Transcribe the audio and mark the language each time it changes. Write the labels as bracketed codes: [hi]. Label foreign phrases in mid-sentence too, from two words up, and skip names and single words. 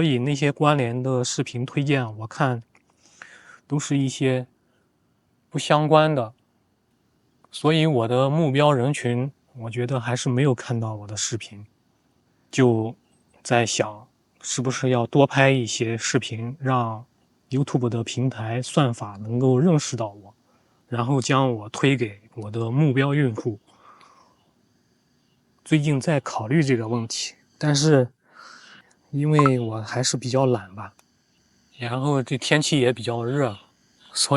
[zh] 以那些關聯的視頻推薦我看都是一些不相關的，所以我的目標人群我覺得還是沒有看到我的視頻，就在想是不是要多拍一些視頻，讓 YouTube 的平台算法能夠認識到我，然後將我推給我的目標用戶。最近在考慮這個問題，但是因為我還是比較懶吧，然後這天氣也比較熱，所